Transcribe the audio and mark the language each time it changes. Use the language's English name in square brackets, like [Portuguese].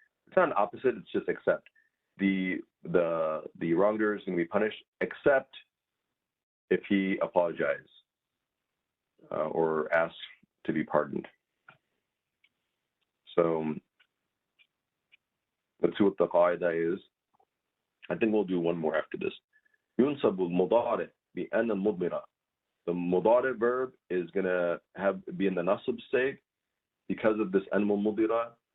[English] It's not an opposite, it's just except. The wrongdoer is going to be punished except if he apologizes or asks to be pardoned. So let's see what the qaida is. I think we'll do one more after this. [Arabic] ينصب المضارع بأن المضمرة. [English] The mudari verb is going to be in the nasab state because of this an mudmira.